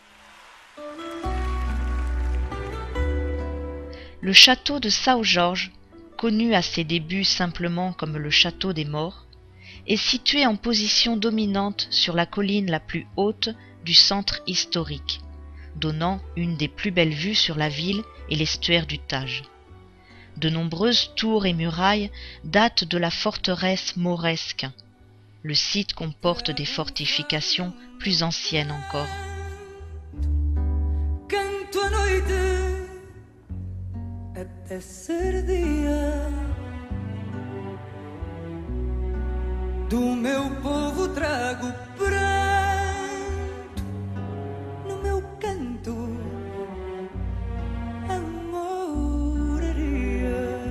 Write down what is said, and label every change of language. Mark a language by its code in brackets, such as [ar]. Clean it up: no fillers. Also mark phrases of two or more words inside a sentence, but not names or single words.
[fr] Le château de São-Jorge, connu à ses débuts simplement comme le château des morts, est situé en position dominante sur la colline la plus haute du centre historique, donnant une des plus belles vues sur la ville et l'estuaire du Tage. De nombreuses tours et murailles datent de la forteresse mauresque. Le site comporte des fortifications plus anciennes encore. [pt] canto à noite até ser dia. Do meu povo trago pranto no meu canto, amoraria.